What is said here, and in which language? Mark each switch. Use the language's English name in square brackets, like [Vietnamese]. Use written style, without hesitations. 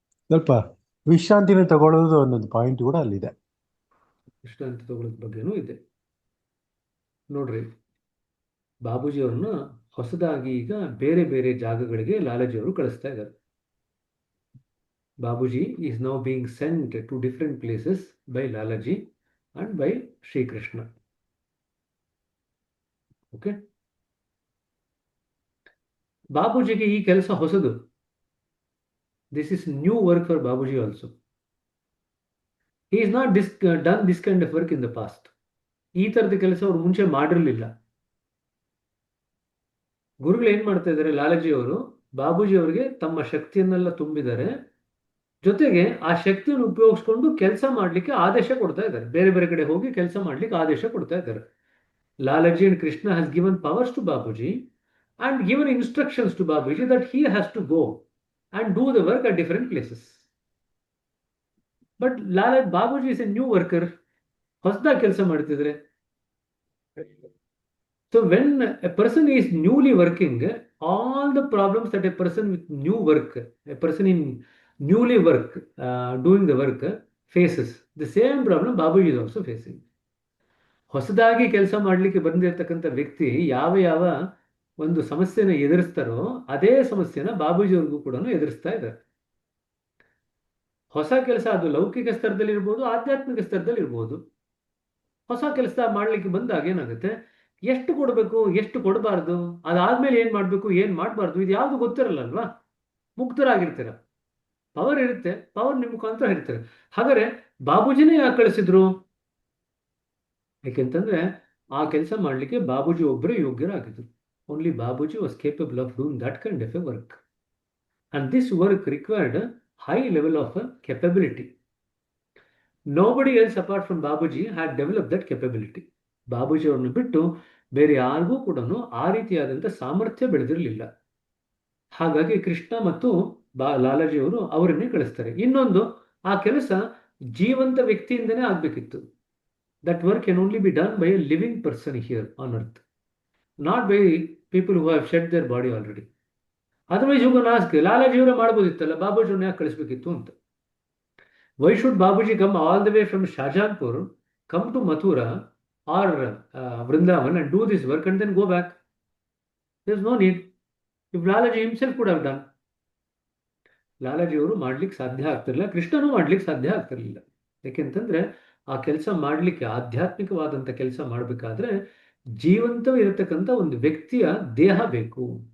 [Kannada] ಸ್ವಲ್ಪ ವಿಶ್ರಾಂತಿನ ತಗೊಳ್ಳೋದು ಅನ್ನೋದು ಪಾಯಿಂಟ್ ಕೂಡ ಅಲ್ಲಿದೆ. ವಿಶ್ರಾಂತಿ ತಗೊಳ್ಳೋದ್ ಬಗ್ಗೆನೂ ಇದೆ. ನೋಡ್ರಿ, ಬಾಬೂಜಿ ಅವ್ರನ್ನ ಹೊಸದಾಗಿ ಈಗ ಬೇರೆ ಬೇರೆ ಜಾಗಗಳಿಗೆ ಲಾಲಾಜಿ ಅವರು ಕಳಿಸ್ತಾ ಇದ್ದಾರೆ. [English] Babuji is now being sent to different places by Lalaji and by Sri Krishna. Okay? [Kannada] ಬಾಬೂಜಿಗೆ ಈ ಕೆಲಸ ಹೊಸದು. [English] This is new work for Babuji also. He has not done this kind of work in the past. [Kannada] ಈ ತರದ ಕೆಲಸ ಅವ್ರು ಮುಂಚೆ ಮಾಡಿರಲಿಲ್ಲ. ಗುರುಗಳು ಏನ್ ಮಾಡ್ತಾ ಇದ್ದಾರೆ? ಲಾಲಾಜಿ ಅವರು ಬಾಬೂಜಿ ಅವರಿಗೆ ತಮ್ಮ ಶಕ್ತಿಯನ್ನೆಲ್ಲ ತುಂಬಿದ್ದಾರೆ, ಜೊತೆಗೆ ಆ ಶಕ್ತಿಯನ್ನು ಉಪಯೋಗಿಸ್ಕೊಂಡು ಕೆಲಸ ಮಾಡ್ಲಿಕ್ಕೆ ಆದೇಶ ಕೊಡ್ತಾ ಇದ್ದಾರೆ. ಬೇರೆ ಬೇರೆ ಕಡೆ ಹೋಗಿ ಕೆಲಸ ಮಾಡ್ಲಿಕ್ಕೆ ಆದೇಶ ಕೊಡ್ತಾ ಇದ್ದಾರೆ. [English] Lalaji and Krishna has given powers to Babuji and given instructions to Babuji that he has to go and do the work at different places. But Babuji is a new worker. [Kannada] ಹೊಸದಾಗಿ ಕೆಲಸ ಮಾಡ್ತಿದ್ರೆ. [English] So when a person is newly working, all the problems that a person with new work, a person in newly work, doing the work faces, the same problem Babuji is also facing. [Kannada] ಹೊಸದಾಗಿ ಕೆಲಸ ಮಾಡಲಿಕ್ಕೆ ಬಂದಿರತಕ್ಕಂಥ ವ್ಯಕ್ತಿ ಯಾವ ಯಾವ ಒಂದು ಸಮಸ್ಯೆನ ಎದುರಿಸ್ತಾರೋ ಅದೇ ಸಮಸ್ಯೆನ ಬಾಬೂಜಿಯವ್ರಿಗೂ ಕೂಡ ಎದುರಿಸ್ತಾ ಇದ್ದಾರೆ. ಹೊಸ ಕೆಲಸ ಅದು ಲೌಕಿಕ ಸ್ತರದಲ್ಲಿ ಇರ್ಬೋದು, ಆಧ್ಯಾತ್ಮಿಕ ಸ್ತರದಲ್ಲಿ ಇರ್ಬೋದು. ಹೊಸ ಕೆಲಸ ಮಾಡ್ಲಿಕ್ಕೆ ಬಂದಾಗ ಏನಾಗುತ್ತೆ, ಎಷ್ಟು ಕೊಡಬೇಕು, ಎಷ್ಟು ಕೊಡಬಾರ್ದು, ಅದಾದ್ಮೇಲೆ ಏನ್ ಮಾಡ್ಬೇಕು, ಏನ್ ಮಾಡಬಾರ್ದು, ಇದು ಯಾವುದು ಗೊತ್ತಿರಲ್ಲ ಅಲ್ವಾ. ಮುಕ್ತರಾಗಿರ್ತೀರ, ಪವರ್ ಇರುತ್ತೆ, ಪವರ್ ನಿಮ್ಮ ಮುಖಾಂತರ ಇರ್ತಾರೆ. ಹಾಗಾದ್ರೆ ಬಾಬೂಜಿನೇ ಯಾಕೆ ಕಳಿಸಿದ್ರು? ಯಾಕೆಂತಂದ್ರೆ ಆ ಕೆಲಸ ಮಾಡಲಿಕ್ಕೆ ಬಾಬೂಜಿ ಒಬ್ಬರೇ ಯೋಗ್ಯರಾಗಿದ್ರು. [English] Only Babuji was capable of doing that kind of a work. And this work required high level of capability. Nobody else apart from Babuji had developed that capability. [Kannada] Babuji ಅವ್ರನ್ನ ಬಿಟ್ಟು ಬೇರೆ ಯಾರಿಗೂ ಕೂಡ ಆ ರೀತಿಯಾದಂಥ ಸಾಮರ್ಥ್ಯ ಬೆಳೆದಿರಲಿಲ್ಲ. ಹಾಗಾಗಿ ಕೃಷ್ಣ ಮತ್ತು ಲಾಲಾಜಿ ಅವರು ಅವರನ್ನೇ ಕಳಿಸ್ತಾರೆ. ಇನ್ನೊಂದು, ಆ ಕೆಲಸ ಜೀವಂತ ವ್ಯಕ್ತಿಯಿಂದನೇ ಆಗ್ಬೇಕಿತ್ತು. [English] That work can only be done by a living person here on earth, not by people who have shed their body already. Otherwise you can ask, [Kannada] Lalaji ಅವರೇ ಮಾಡ್ಬೋದಿತ್ತಲ್ಲ, ಬಾಬೂಜಿ ಅವ್ರನ್ನ ಯಾಕೆ ಕಳಿಸ್ಬೇಕಿತ್ತು ಅಂತ. [English] Why should Babuji come all the way from Shahjahanpur, come to Mathura or Vrindavan and do this work and then go back? There's no need. If Lalaji himself could have done. [Kannada] Lalaji ಅವರು ಮಾಡ್ಲಿಕ್ಕೆ ಸಾಧ್ಯ ಆಗ್ತಿರಲಿಲ್ಲ, ಕೃಷ್ಣನೂ ಮಾಡ್ಲಿಕ್ಕೆ ಸಾಧ್ಯ ಆಗ್ತಿರ್ಲಿಲ್ಲ. ಯಾಕೆಂತಂದ್ರೆ ಆ ಕೆಲಸ ಮಾಡಲಿಕ್ಕೆ, ಆಧ್ಯಾತ್ಮಿಕವಾದಂಥ ಕೆಲಸ ಮಾಡಬೇಕಾದ್ರೆ ಜೀವಂತವಿರತಕ್ಕಂಥ ಒಂದು ವ್ಯಕ್ತಿಯ ದೇಹ ಬೇಕು.